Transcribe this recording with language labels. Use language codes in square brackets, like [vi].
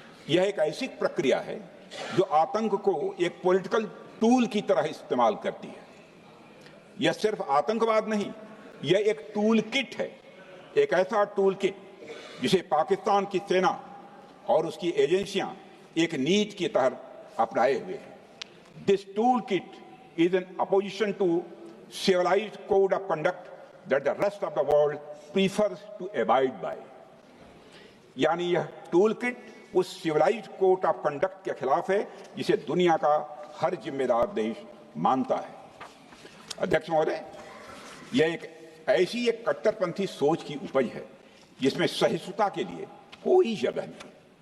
[hi] यह एक ऐसी प्रक्रिया है जो आतंक को एक पॉलिटिकल टूल की तरह इस्तेमाल करती है। यह सिर्फ आतंकवाद नहीं, यह एक टूल किट है, एक ऐसा टूल किट जिसे पाकिस्तान की सेना और उसकी एजेंसियां एक नीति की तरह अपनाए हुए हैं। [en] This tool kit is in opposition to civilized code of conduct that the rest of the world prefers to abide by. [hi] यानी यह टूल किट उस सिविलाइज्ड कोड ऑफ कंडक्ट के खिलाफ है जिसे दुनिया का हर जिम्मेदार देश मानता है। अध्यक्ष महोदय, यह एक कट्टरपंथी सोच की उपज है जिसमें सहिष्णुता के लिए कोई जगह नहीं।